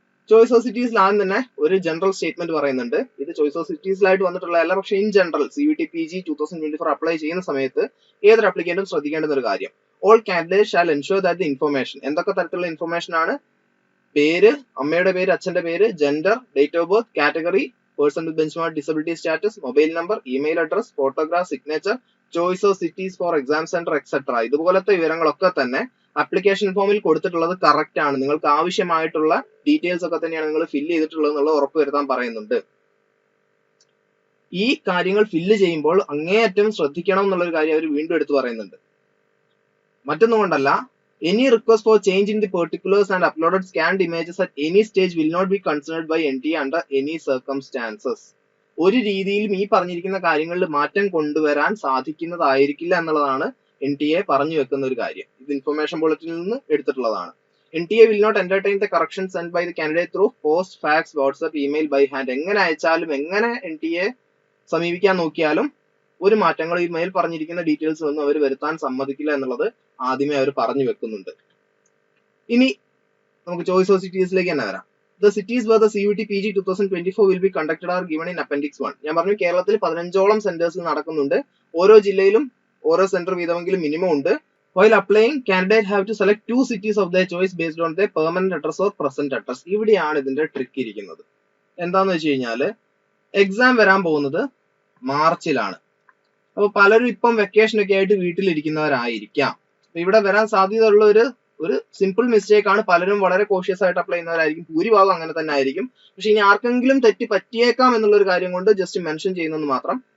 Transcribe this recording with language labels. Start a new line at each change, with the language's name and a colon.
Malayalam: Choice of സിറ്റീസിൽ ആദ്യം തന്നെ ഒരു ജനറൽ സ്റ്റേറ്റ്മെന്റ് പറയുന്നുണ്ട്. ഇത് ചോയ്സ് ഓഫ് സിറ്റീസിലായിട്ട് വന്നിട്ടുള്ളതല്ല, പക്ഷേ in general CUET PG 2024 apply ചെയ്യുന്ന സമയത്ത് ഏതൊരു അപ്ലിക്കന്റും ശ്രദ്ധിക്കേണ്ടുന്ന ഒരു കാര്യം,
English: all candidates shall ensure that the information,
Malayalam: എന്തൊക്കെ തരത്തിലുള്ള ഇൻഫർമേഷൻ ആണ്, പേര്, അമ്മയുടെ പേര്, അച്ഛന്റെ പേര്, gender, date of birth, category, person with benchmark disability status, mobile number, email address, photograph, signature, choice of cities four exam centre etcetera, ഇതുപോലത്തെ വിവരങ്ങളൊക്കെ തന്നെ ആപ്ലിക്കേഷൻ ഫോമിൽ കൊടുത്തിട്ടുള്ളത് കറക്റ്റ് ആണ്. നിങ്ങൾക്ക് ആവശ്യമായിട്ടുള്ള ഡീറ്റെയിൽസ് ഒക്കെ തന്നെയാണ് നിങ്ങൾ ഫില്ല് ചെയ്തിട്ടുള്ളത് എന്നുള്ളത് ഉറപ്പുവരുത്താൻ പറയുന്നുണ്ട്. ഈ കാര്യങ്ങൾ ഫില്ല് ചെയ്യുമ്പോൾ അങ്ങേയറ്റം ശ്രദ്ധിക്കണം എന്നുള്ളൊരു കാര്യം അവർ വീണ്ടും എടുത്തു പറയുന്നുണ്ട്. മറ്റൊന്നുകൊണ്ടല്ല,
English: any request for change in the particulars and uploaded scanned images at any stage will not be considered by NTA under any circumstances.
Malayalam: ഒരു രീതിയിലും ഈ പറഞ്ഞിരിക്കുന്ന കാര്യങ്ങളിൽ മാറ്റം കൊണ്ടുവരാൻ സാധിക്കുന്നതായിരിക്കില്ല എന്നുള്ളതാണ് NTA പറഞ്ഞു വെക്കുന്ന ഒരു കാര്യം. ഇത് ഇൻഫർമേഷൻ ബുള്ളറ്റിനിൽ നിന്ന് എടുത്തിട്ടുള്ളതാണ്.
English: NTA will not entertain the corrections sent by the candidate through post, fax, WhatsApp, email, by hand.
Malayalam: എങ്ങനെ അയച്ചാലും എങ്ങനെ NTA സമീപിക്കാൻ നോക്കിയാലും ഒരു മാറ്റങ്ങൾ ഈ മേൽ പറഞ്ഞിരിക്കുന്ന ഡീറ്റെയിൽസ് ഒന്നും അവർ വരുത്താൻ സമ്മതിക്കില്ല എന്നുള്ളത് ആദ്യമേ അവർ പറഞ്ഞു വെക്കുന്നുണ്ട്. ഇനി നമുക്ക് ചോയ്സ് ഓഫ് സിറ്റീസിലേക്ക് തന്നെ വരാം.
English: The cities where the CUET PG 2024 will be conducted are given in Appendix 1.
Malayalam: ഞാൻ പറഞ്ഞു കേരളത്തിൽ 15ഓളം സെന്റേഴ്സിൽ നടക്കുന്നുണ്ട്. ഓരോ ജില്ലയിലും ഓരോ സെന്റർ വീതമെങ്കിലും മിനിമം ഉണ്ട്.
English: While applying, candidate have to select 2 cities of their choice based on their permanent address or present address.
Malayalam: ഇവിടെയാണ് ഇതിന്റെ ട്രിക്ക് ഇരിക്കുന്നത്. എന്താന്ന് വെച്ച് കഴിഞ്ഞാല് എക്സാം വരാൻ പോകുന്നത് മാർച്ചിലാണ്. അപ്പൊ പലരും ഇപ്പം വെക്കേഷൻ ഒക്കെ ആയിട്ട് വീട്ടിലിരിക്കുന്നവരായിരിക്കാം. ഇവിടെ വരാൻ സാധ്യതയുള്ള ഒരു സിമ്പിൾ മിസ്റ്റേക്ക് ആണ്. പലരും വളരെ കോഷ്യസ് ആയിട്ട് അപ്ലൈ ചെയ്യുന്നവരായിരിക്കും, ഭൂരിഭാഗം അങ്ങനെ തന്നെ ആയിരിക്കും. പക്ഷെ ഇനി ആർക്കെങ്കിലും തെറ്റി പറ്റിയേക്കാം എന്നുള്ള ഒരു കാര്യം കൊണ്ട് ജസ്റ്റ് മെൻഷൻ ചെയ്യുന്നത് മാത്രം.